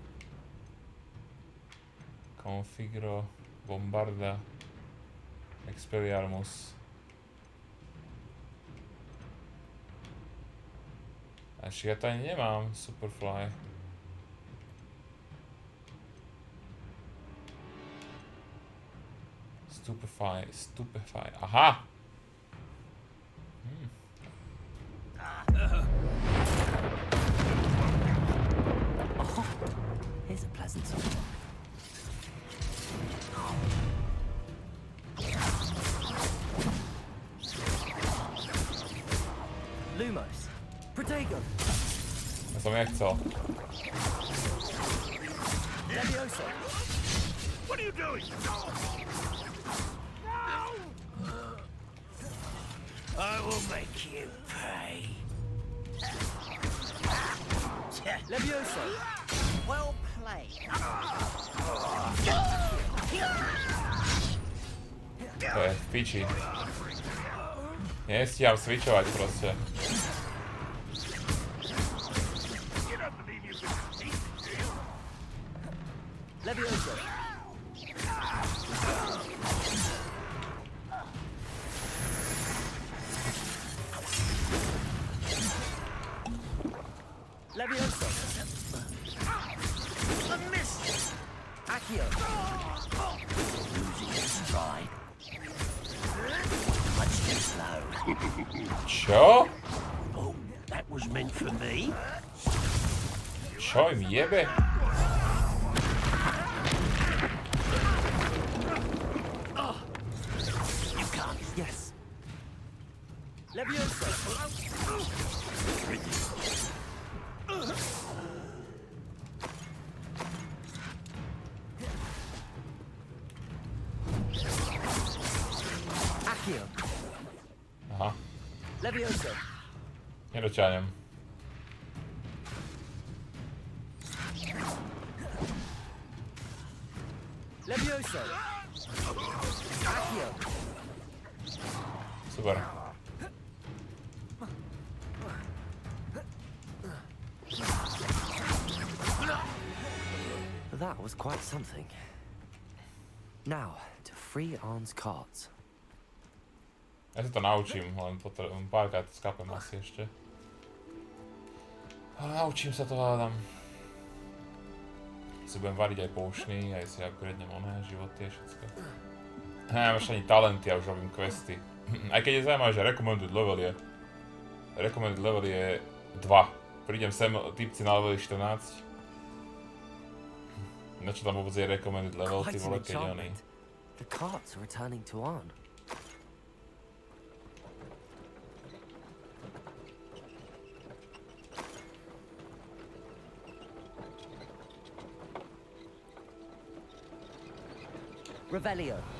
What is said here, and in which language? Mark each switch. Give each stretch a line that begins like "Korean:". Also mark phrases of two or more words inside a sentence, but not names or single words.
Slovak: Configro, Bombarda, Expelliarmus. Až ja to ani nemám, Superfly. Stupefy, aha!
English: Oh, here's a pleasant one. Lumos. Pejgn.
Slovak: Ja som nechcel.
English: Levioso. What are you doing? I will make you pay. Levioso. Well played.
Slovak: To je v piči. Nestíham switchovať proste.
English: Levioso. Levioso. A miss. Accio. Losing his stride. Much too slow.
Slovak: Čo?
English: Oh, that was meant for me.
Slovak: Čo im jebe?
English: You can't. Yes. Levioso. Accio.
Slovak: Aha, Levioso. nedoťahnem. Levioso. Accio. Super.
English: That was quite something. Now, to free Arn's carts.
Slovak: Ja sa to naučím, len párkrát to skapem asi ešte. Ale naučím sa to, hádam. Si budem variť aj poušný, aj si upgradnem oné životy a všetko. Nemám ešte ani talenty, ja už robím questy. Aj keď je zaujímavé, že
English: recommended level
Slovak: je...
English: Recommended level
Slovak: je 2. Prídem sem, typci na leveli 14. Na čo tam vôbec je
English: recommended level,
Slovak: ty vole, keď je oný.
English: The carts are returning to Arn. Revelio.